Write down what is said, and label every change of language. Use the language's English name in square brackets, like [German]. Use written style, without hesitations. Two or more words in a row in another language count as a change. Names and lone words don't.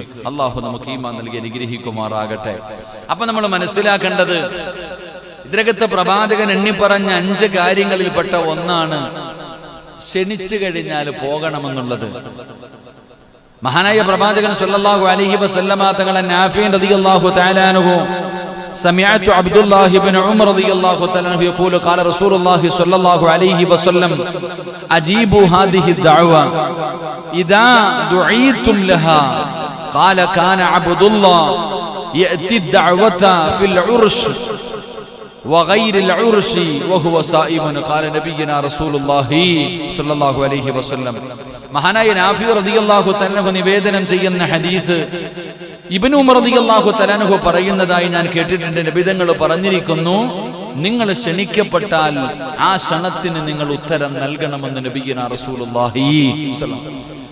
[Malayalam] അള്ളാഹു നമുക്ക് ഈമാൻ നൽകി അനുഗ്രഹിക്കുമാറാകട്ടെ. അപ്പൊ നമ്മൾ മനസ്സിലാക്കേണ്ടത്, ഇതിനകത്തെ പ്രവാചകൻ എണ്ണിപ്പറഞ്ഞ 5 കാര്യങ്ങളിൽപ്പെട്ട ഒന്നാണ് ക്ഷണിച്ചു കഴിഞ്ഞാൽ പോകണമെന്നുള്ളത്. മഹാനായ പ്രവാചകൻ [Arabic] صلى الله عليه وسلم തങ്ങളെ നാഫി رضي الله تعالى عنه سمعت عبد الله بن عمر رضي الله تعالى عنه يقول قال رسول الله صلى الله عليه وسلم أجيبوا هذه الدعوة إذا دعيتم لها قال كان عبد الله يأتي الدعوة في العرش وغير العرش وهو صائم قال نبينا رسول الله صلى الله عليه وسلم. [Malayalam] മഹാനായ നാഫി [Arabic] رضي الله تعالى عنه [Malayalam] നിവേദനം ചെയ്യുന്ന ഹദീസ് ഇബ്നു ഉമർ [Arabic] رضي الله تعالى عنه [Malayalam] പറയുന്നതായി ഞാൻ കേട്ടിട്ടുണ്ട്. നബി തങ്ങൾ പറഞ്ഞിരിക്കുന്നു, നിങ്ങൾ ക്ഷണിക്കപ്പെട്ടാൽ ആ ക്ഷണത്തിന് നിങ്ങൾ ഉത്തരം നൽകണമെന്ന് [Arabic] نبينا رسول الله صلى الله عليه وسلم.